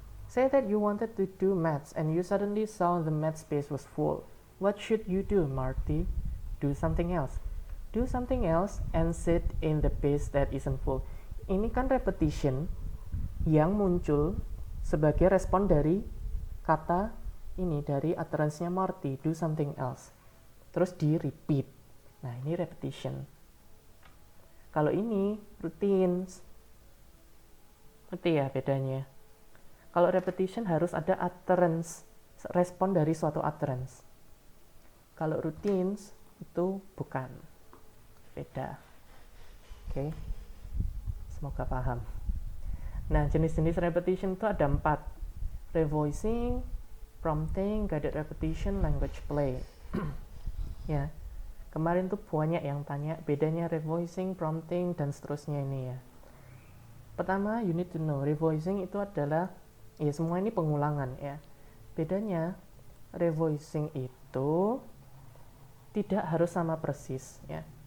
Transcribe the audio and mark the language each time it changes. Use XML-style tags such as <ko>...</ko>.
<en>Say that you wanted to do maths and you suddenly saw the math space was full. What should you do, Marty? Do something else. Do something else and sit in the space that isn't full.</en> <id>Ini kan repetition yang muncul sebagai respon dari kata ini, dari utterance-nya Marty,</id> <en>do something else.</en> <id>Terus di repeat. Nah, ini repetition. Kalau ini routines, Ngerti ya bedanya? Kalau repetition harus ada utterance, respon dari suatu utterance. Kalau routines itu bukan, beda. Oke, semoga paham. Nah, jenis-jenis repetition itu ada 4. Revoicing, prompting, guided repetition, language play. Ya, kemarin tuh banyak yang tanya bedanya revoicing, prompting, dan seterusnya ini ya. Pertama,</id> <en>you need to know,</en> <id>revoicing itu adalah, ya semua ini pengulangan ya. Bedanya, revoicing itu tidak harus sama persis ya.</id>